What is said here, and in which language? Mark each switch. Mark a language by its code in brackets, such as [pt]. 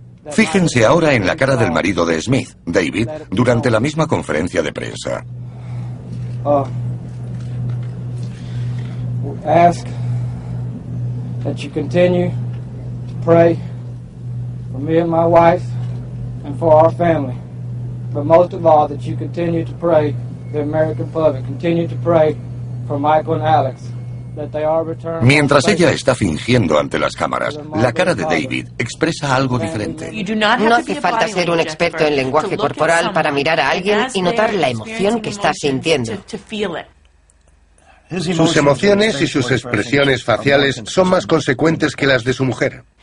[es] Fíjense ahora en la cara del marido de Smith, David, durante la misma conferencia de prensa. [en] Ask that you continue to pray for me and my wife and for our family, but most of all that you continue to pray for the American public, continue to pray for Michael and Alex. [es] Mientras ella está fingiendo ante las cámaras, la cara de David expresa algo diferente. No hace falta ser un experto en lenguaje corporal para mirar a alguien y notar la emoción que está sintiendo. Sus emociones y sus expresiones faciales son más consecuentes que las de su mujer.